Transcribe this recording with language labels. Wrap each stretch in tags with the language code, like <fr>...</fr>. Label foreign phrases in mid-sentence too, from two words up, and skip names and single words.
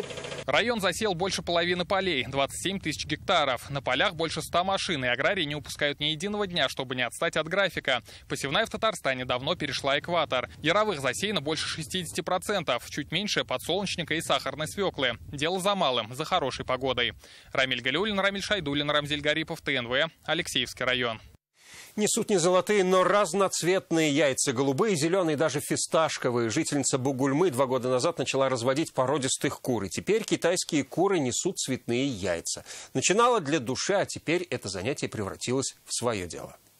<ru>Район засел больше половины полей, 27 тысяч гектаров. На полях больше 100 машин, и аграрии не упускают ни единого дня, чтобы не отстать от графика. Посевная в Татарстане давно перешла экватор. Яровых засеяно больше 60%, чуть меньше подсолнечника и сахарной свеклы. Дело за малым, за хорошей погодой. Рамиль Галиуллин, Рамиль Шайдуллин, Рамзель Гарипов, ТНВ, Алексеевский район. Несут не золотые, но разноцветные яйца. Голубые, зеленые, даже фисташковые. Жительница Бугульмы 2 года назад начала разводить породистых кур. И теперь китайские куры несут цветные яйца. Начинала для души, а теперь это занятие превратилось в свое дело.</ru>